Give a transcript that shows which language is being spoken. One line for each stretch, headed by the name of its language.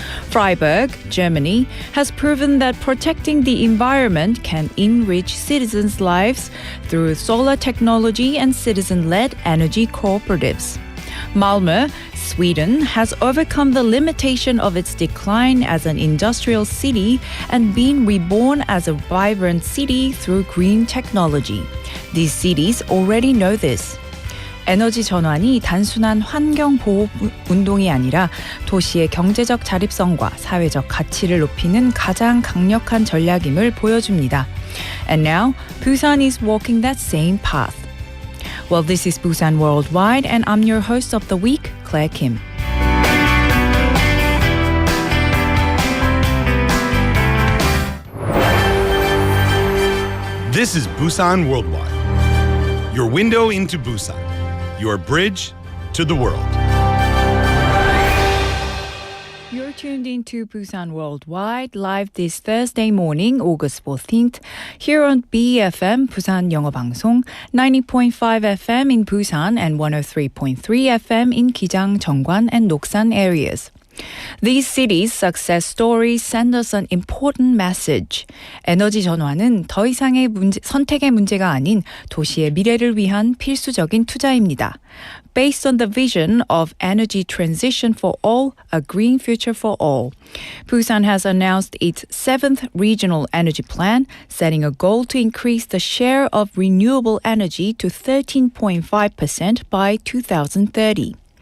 English: Freiburg, Germany, has proven that protecting the environment can enrich citizens' lives through solar technology and citizen-led energy cooperatives. Malmö, Sweden, has overcome the limitation of its decline as an industrial city and been reborn as a vibrant city through green technology. These cities already know this.
Korean: 에너지 전환이 단순한 환경 보호 운동이 아니라 도시의 경제적 자립성과 사회적 가치를 높이는 가장 강력한 전략임을 보여줍니다.
English: And now, Busan is walking that same path. Well, this is Busan Worldwide, and I'm your host of the week, Claire Kim. This is Busan Worldwide. Your window into Busan. Your bridge to the world. You're tuned into Busan Worldwide, live this Thursday morning, August 14th, here on BEFM, Busan 영어방송, 90.5 FM in Busan and 103.3 FM in Gijang, Jeongwan, and Noksan areas. These cities' success stories send us an important message.
Korean: 에너지 전환은 더 이상의 선택의 문제가 아닌 도시의 미래를 위한 필수적인 투자입니다.
English: Based on the vision of energy transition for all, a green future for all, Busan has announced its 7th regional energy plan, setting a goal to increase the share of renewable energy to 13.5% by 2030.